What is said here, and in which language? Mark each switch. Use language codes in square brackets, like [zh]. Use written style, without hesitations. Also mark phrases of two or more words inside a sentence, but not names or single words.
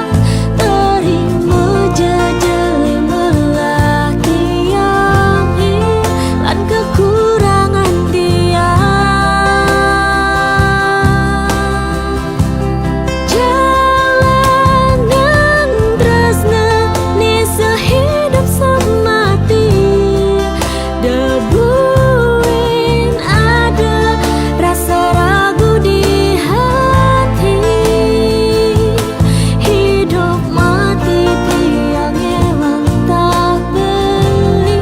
[ban] Terima jejele melah tiang lan kekurangan tiang. Jalanan tresna ni [id] sehidup semati. Debuin ada rasa ragu di hati. Hidup mati [ban] tiang emang tak beli.